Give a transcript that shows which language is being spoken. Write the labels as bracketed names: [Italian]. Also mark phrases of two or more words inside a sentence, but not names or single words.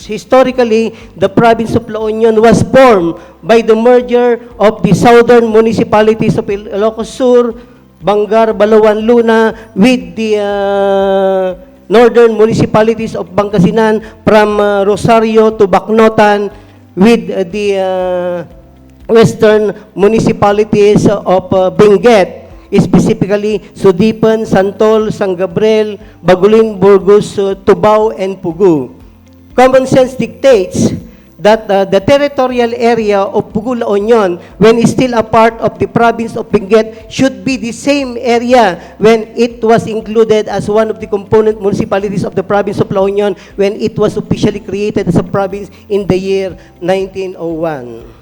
[English] Historically, the province of La Union was formed by the merger of the southern municipalities of Ilocos Sur, Bangar, Balawan, Luna with the northern municipalities of Pangasinan from Rosario to Bacnotan with the western municipalities of Benguet, specifically Sudipan, Santol, San Gabriel, Bagulin, Burgos, Tubao, and Pugu. Common sense dictates that the territorial area of Pugu, La Union, when it's still a part of the province of Benguet, should be the same area when it was included as one of the component municipalities of the province of La Union when it was officially created as a province in the year 1901.